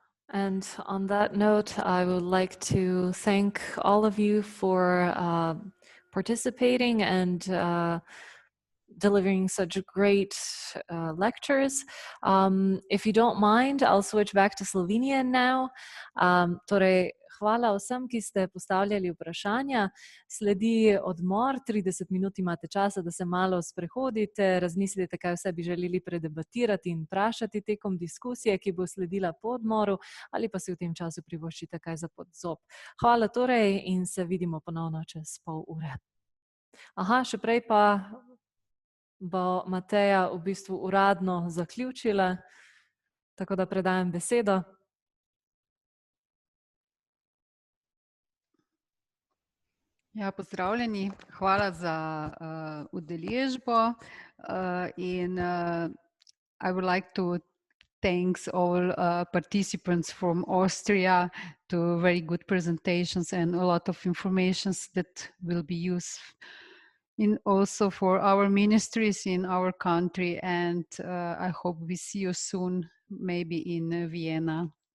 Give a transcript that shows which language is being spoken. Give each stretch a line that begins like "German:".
English: And on that note, I would like to thank all of you for participating and delivering such great lectures. If you don't mind, I'll switch back to Slovenian now.
Slovenian: Torej, hvala vsem, ki ste postavljali vprašanja. Sledi odmor, 30 minut imate časa, da se malo sprehodite, razmislite, kaj vse bi želeli predebatirati in vprašati tekom diskusije, ki bo sledila po odmoru, ali pa si v tem času privoščite kaj za pod zob. Hvala torej in se vidimo ponovno čez pol ure. Aha, še prej pa bo Mateja v bistvu uradno zaključila, tako da predajam besedo. Ja, pozdravljeni, hvala za udeležbo in
English: I would like to thank all participants from Austria to very good presentations and a lot of information that will be used also for our ministries in our country, and I hope we see you soon, maybe in Vienna.